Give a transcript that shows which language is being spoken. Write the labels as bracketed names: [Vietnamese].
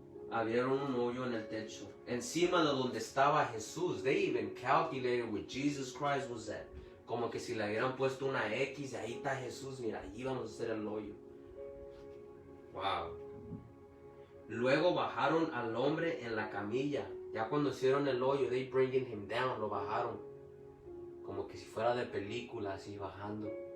[Spanish] Abrieron un hoyo en el techo, encima de donde estaba Jesús. [English] They even calculated where Jesus Christ was at. [Spanish] Como que si le hubieran puesto una X, ahí está Jesús, mira, ahí vamos a hacer el hoyo. Wow. Luego bajaron al hombre en la camilla. Ya cuando hicieron el hoyo, [English] they bringing him down, [Spanish] lo bajaron. Como que si fuera de película, así bajando.